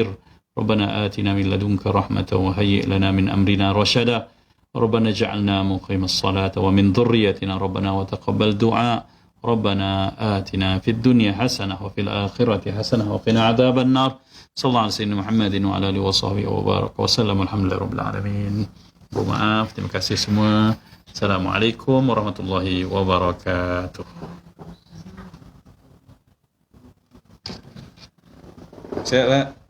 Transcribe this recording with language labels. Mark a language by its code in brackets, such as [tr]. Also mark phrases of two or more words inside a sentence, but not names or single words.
[ar] ربنا آتنا من لدنك رحمة وهيئ لنا من أمرنا رشدا. ربنا اجعلنا مقيم الصلاة ومن ذريتنا ربنا وتقبل دعاء. ربنا آتنا في الدنيا حسنة وفي الآخرة حسنة وقنا عذاب النار. صلى الله عليه وسلم محمد وعلى آله وصحبه وبارك وسلم. الحمد لله رب العالمين. [id] Maaf, terima kasih semua. [ar] السلام عليكم ورحمة الله وبركاته. [id] Siap, Pak.